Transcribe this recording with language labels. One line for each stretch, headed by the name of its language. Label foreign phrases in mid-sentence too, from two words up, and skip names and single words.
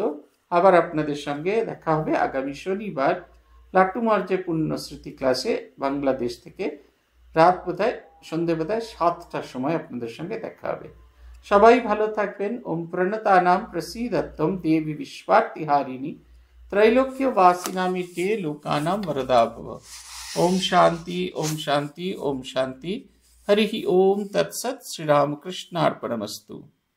Bangla: আবার আপনাদের সঙ্গে দেখা হবে আগামী শনিবার লাটুমর্যে পুণ্যস্মৃতি ক্লাসে বাংলাদেশ থেকে। রাত সন্ধে 7টার সময় আপনাদের সঙ্গে দেখা হবে। সবাই ভালো থাকবেন।
Sanskrit: ওম প্রণতানাম প্রসীদত্তম দেবী বিশ্বার্তিহারিণী ত্রৈলোক্য বাসিনামিতে লোকানাম वरदा भव। ओम शांति ओम शांति ओम शांति। हरि ओम तत्सत्। श्री रामकृष्णार्पणमस्तु।